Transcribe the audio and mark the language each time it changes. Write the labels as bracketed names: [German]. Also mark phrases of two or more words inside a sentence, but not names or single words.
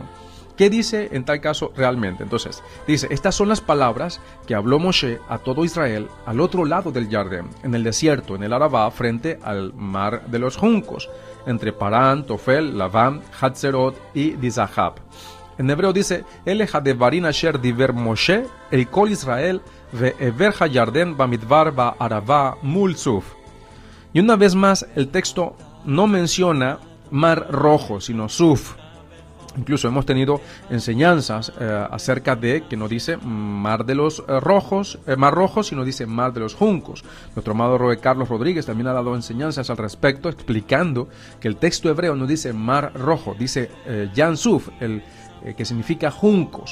[Spanish] ¿Qué dice en tal caso realmente? Entonces, dice, estas son las palabras que habló Moshe a todo Israel al otro lado del Jardín, en el desierto, en el Arabá, frente al mar de los juncos, entre Parán, Tofel, Labán, Hatzerot y Dizahab. En hebreo dice, [Hebrew] אלה הדברים אשר דבר משה אל כל ישראל בעבר הירדן במדבר בערבה מול סוף. [Spanish] Y una vez más, el texto no menciona mar rojo, sino Suf. Incluso hemos tenido enseñanzas acerca de que no dice mar de los mar rojo, sino dice mar de los juncos. Nuestro amado Roe Carlos Rodríguez también ha dado enseñanzas al respecto, explicando que el texto hebreo no dice mar rojo, dice [Hebrew] ים סוף, [Spanish] que significa juncos.